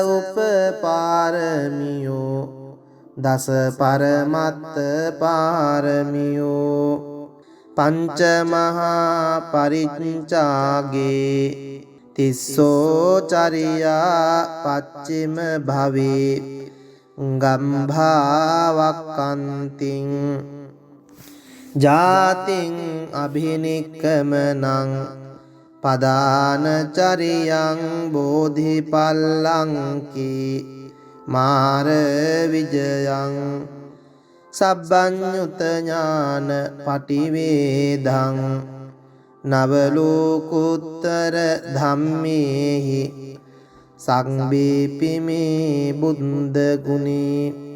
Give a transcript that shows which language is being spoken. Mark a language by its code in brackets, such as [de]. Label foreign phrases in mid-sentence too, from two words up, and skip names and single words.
[pi] උපපාරමියෝ දස පරමත්ත පාරමියෝ පංච මහා පරිච්ඡාගේ තිස්සෝ චරියා පච්චිම භවේ ගම්භාවක්කන්තිං ජාතින් අභිනික්කමනං පදානචරියං බෝධිපල්ලංකි මාර විජයං සබ්බඤ්ඤුත ඥාන පටිවේදං නවලෝකුත්තර ධම්මේහි සංබේපිමේ බුද්ධ ගුණේ